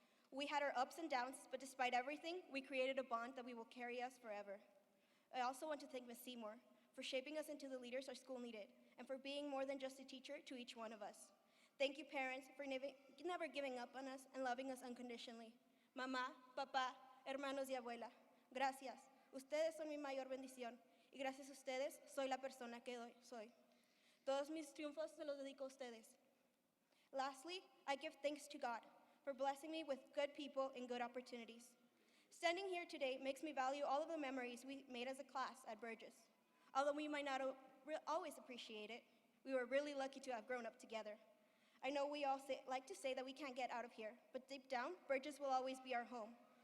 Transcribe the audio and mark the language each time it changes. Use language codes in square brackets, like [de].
[en] We had our ups and downs, but despite everything, we created a bond that we will carry us forever. I also want to thank Ms. Seymour for shaping us into the leaders our school needed, and for being more than just a teacher to each one of us. Thank you, parents, for never giving up on us and loving us unconditionally. [es] Mamá, papá, hermanos y abuela, gracias. Ustedes son mi mayor bendición, y gracias a ustedes soy la persona que soy. Todos mis triunfos se los dedico a ustedes. [en] Lastly, I give thanks to God for blessing me with good people and good opportunities. Standing here today makes me value all of the memories we made as a class at Burges. Although we might not always appreciate it, we were really lucky to have grown up together. I know we all like to say that we can't get out of here, but deep down, Burges will always be our home.